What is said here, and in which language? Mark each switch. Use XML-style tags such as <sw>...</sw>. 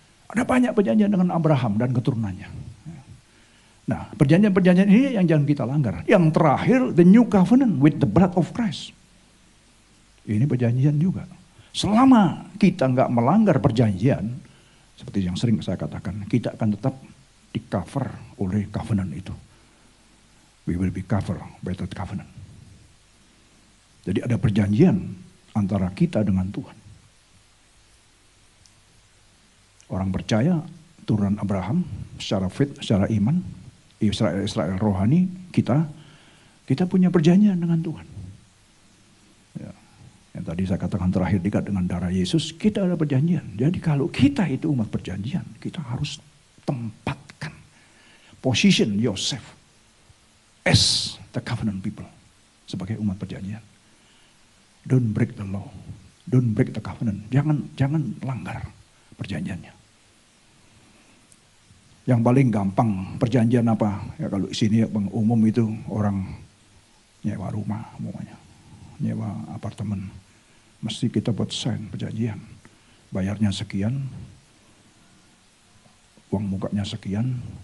<id>Ada banyak perjanjian dengan Abraham dan keturunannya. Nah, perjanjian-perjanjian ini yang jangan kita langgar. Yang terakhir,</id> <en>the new covenant with the blood of Christ.</en> <id>Ini perjanjian juga. Selama kita nggak melanggar perjanjian, seperti yang sering saya katakan, kita akan tetap di-cover oleh covenant itu.</id> <en>We will be covered by that covenant.</en> <id>Jadi ada perjanjian antara kita dengan Tuhan. Orang percaya, turunan Abraham, secara faith, secara iman, Israel rohani, kita punya perjanjian dengan Tuhan. Ya. Yang tadi saya katakan terakhir dekat dengan darah Yesus, kita ada perjanjian. Jadi kalau kita itu umat perjanjian, kita harus tempatkan,</id> <en>position yourself as the covenant people,</en> <id>sebagai umat perjanjian.</id> <en>Don't break the law, don't break the covenant.</en> <id>Jangan langgar perjanjiannya. Yang paling gampang perjanjian apa? Ya kalau sini yang umum itu orang nyewa rumah, umumnya nyewa apartemen. Mesti kita buat sign perjanjian. Bayarnya sekian, uang mukanya sekian.</id>